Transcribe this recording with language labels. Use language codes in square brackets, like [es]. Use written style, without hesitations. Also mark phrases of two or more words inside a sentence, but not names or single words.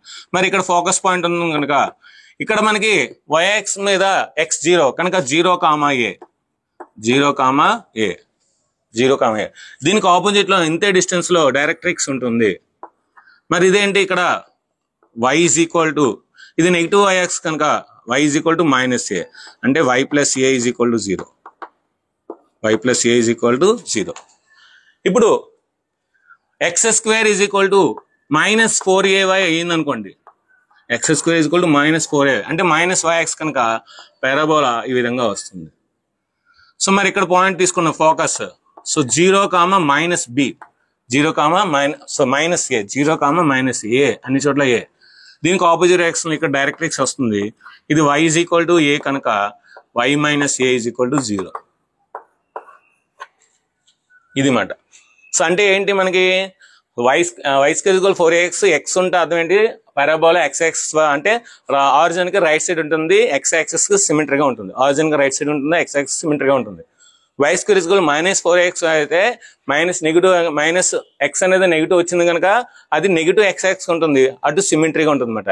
[te] మరి ఇక్కడ [en] focus point [te] ఉంది కనుక ఇక్కడ మనకి y యాక్సిస్ మీద x 0 కనుక 0, [en] a 0, a 0, a. [te] దీనికి ఆపోజిట్ లో ఇంతే డిస్టెన్స్ లో డైరెక్ట్రిక్స్ ఉంటుంది. మరి ఇదేంటి, ఇక్కడ y = ఇది [en] negative y axis [te] కనుక y = -a అంటే y + a = 0. [en] y + a = 0. [te] ఇప్పుడు x² = -4ay అయ్యింది అనుకోండి. x² = -4ay అంటే -y యాక్సిస్ కనుక పారాబోలా ఈ విధంగా వస్తుంది. సో మరి ఇక్కడ పాయింట్ తీసుకున్న ఫోకస్. సో 0, -b 0, మైనస్ ఏ, 0, -a అన్ని చోట్ల ఏ. దీనికి [en] opposite direction [te] ఇక్కడ డైరెక్ట్రిక్స్ వస్తుంది. ఇది y = a కనుక y - a = 0. ఇది మాట. సో అంటే ఏంటి మనకి y² 4ax, x ఉంటే అర్థం ఏంటి, పారాబోలా x యాక్సిస్ అంటే ఆరిజిన్ కి [en] right side [te] ఉంటుంది, x యాక్సిస్ కి సిమెట్రీగా ఉంటుంది. ఆరిజిన్ కి [en] right side [te] ఉంటుంది, x యాక్సిస్ సిమెట్రీగా ఉంటుంది. y² -4ax అయితే మైనస్ x అనేది నెగిటివ్ వచ్చింది కనుక అది [en] negative x axis [te] ఉంటుంది, అటు సిమెట్రీగా ఉంటుంది అనమాట.